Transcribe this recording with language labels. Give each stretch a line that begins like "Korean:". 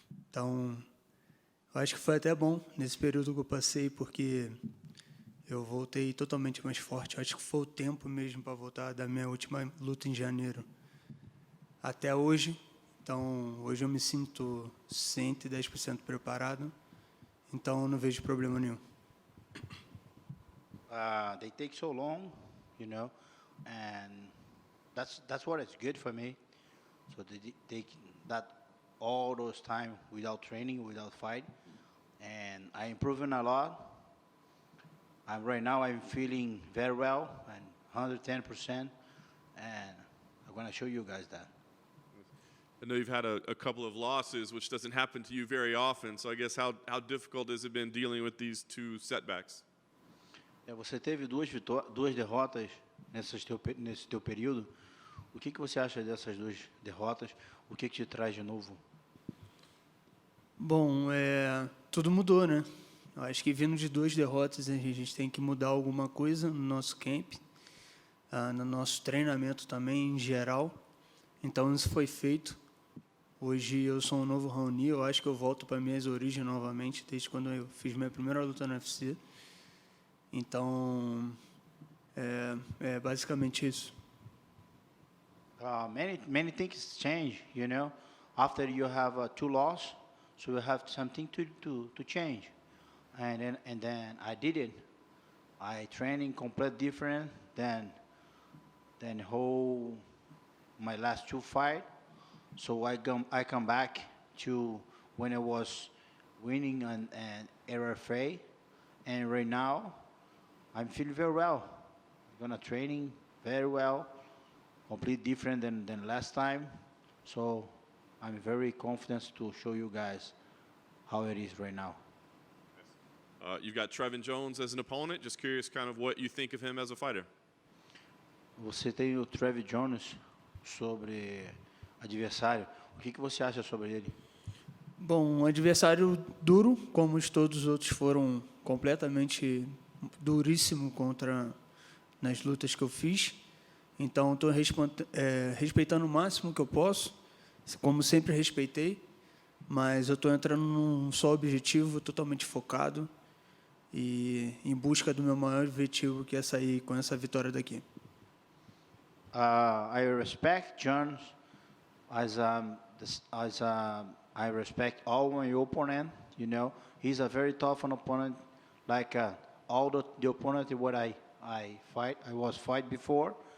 Portuguese: Então, eu acho que foi até bom nesse período que eu passei, porque eu voltei totalmente mais forte. Eu acho que foi o tempo mesmo para voltar da minha última luta em janeiro até hoje. Então, hoje eu me sinto 110% preparado. Então, eu não vejo problema nenhum.
English: They take so long, you know, and that's what is good for me. So they take that all those time without training, without fight, and I'm improving a lot. Right now I'm feeling very well and 110%, and I'm gonna show you guys that. I know you've had a couple of losses, which doesn't happen to you very often. So I guess how difficult has it been dealing with these two setbacks?
Portuguese: Você teve duas derrotas nesse teu período. O que você acha dessas duas derrotas? O que te traz de novo? Bom, tudo mudou, né? Eu acho que vindo de 2 derrotas, a gente tem que mudar alguma coisa no nosso camp, no nosso treinamento também, em geral. Então, isso foi feito. Hoje eu sou um novo Raoni, eu acho que eu volto para minhas origens novamente, desde quando eu fiz minha primeira luta no UFC. Então, é basicamente isso.
English: Many things change, you know. After you have 2 losses, so you have something to change, and then I did it. I training completely different than whole my last 2 fight. So I come back to when I was winning an RFA, and right now I'm feeling very well. I'm gonna training very well, completely different than last time. So I'm very confident to show you guys how it is right now. You've got Trevin Jones as an opponent. Just curious kind of what you think of him as a fighter.
Portuguese: Você tem o Trevin Jones sobre adversário. O que você acha sobre ele? Bom, um adversário duro, como todos os outros foram completamente duríssimo nas lutas que eu fiz. Então, estou respeitando o máximo que eu posso, como sempre respeitei, mas eu estou entrando num só objetivo, totalmente focado e em busca do meu maior objetivo, que é sair com essa vitória daqui.
English: I respect Jones as I respect all my opponent. You know, he's a very tough opponent, like all the opponent what I was fight before.